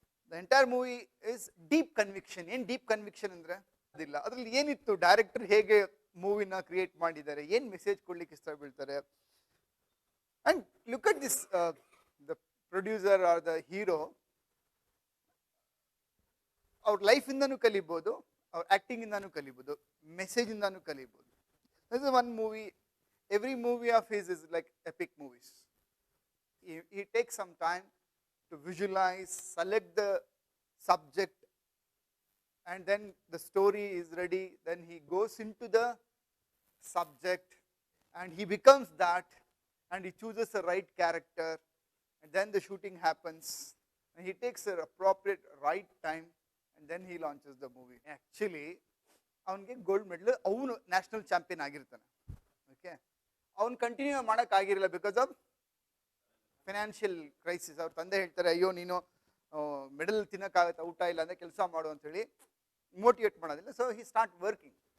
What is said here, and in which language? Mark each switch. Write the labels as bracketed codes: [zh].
[en] The entire movie is deep conviction. [kn] ಏನು deep conviction ಅಂದ್ರೆ ಅದಿಲ್ಲ. ಅದರಲ್ಲಿ ಏನಿತ್ತು, ಡೈರೆಕ್ಟರ್ ಹೇಗೆ ಮೂವಿನ ಕ್ರಿಯೇಟ್ ಮಾಡಿದ್ದಾರೆ, ಏನು ಮೆಸೇಜ್ ಕೊಡ್ಲಿಕ್ಕೆ ಇಷ್ಟ ಬೀಳ್ತಾರೆ. [en] and look at this, the producer or the hero, [kn] ಅವ್ರ ಲೈಫ್ ಇಂದಾನು ಕಲಿಬಹುದು, ಅವ್ರ acting ಇಂದಾನು ಕಲಿಬಹುದು, message ಇಂದಾನು ಕಲಿಬಹುದು. [en] This is one movie. Every movie of his is like epic movies. He takes some time to visualize, select the subject, and then the story is ready. Then he goes into the subject and he becomes that, and he chooses the right character, and then the shooting happens, and he takes the appropriate right time, and then he launches the movie. [kn] Actually, ಅವನಿಗೆ gold medal, ಅವನು national champion ಆಗಿರ್ತಾನೆ. Okay, ಅವನು continue ಮಾಡೋಕ್ಕಾಗಿರಲಿಲ್ಲ [en] Because of financial crisis. [kn] ಅವ್ರ ತಂದೆ ಹೇಳ್ತಾರೆ, ಅಯ್ಯೋ ನೀನು medal ತಿನ್ನೋಕ್ಕಾಗತ್ತೆ, ಊಟ ಇಲ್ಲ ಅಂದರೆ ಕೆಲಸ ಮಾಡು ಅಂತೇಳಿ ಮೋಟಿವೇಟ್ ಮಾಡೋದಿಲ್ಲ. [en] So he start working.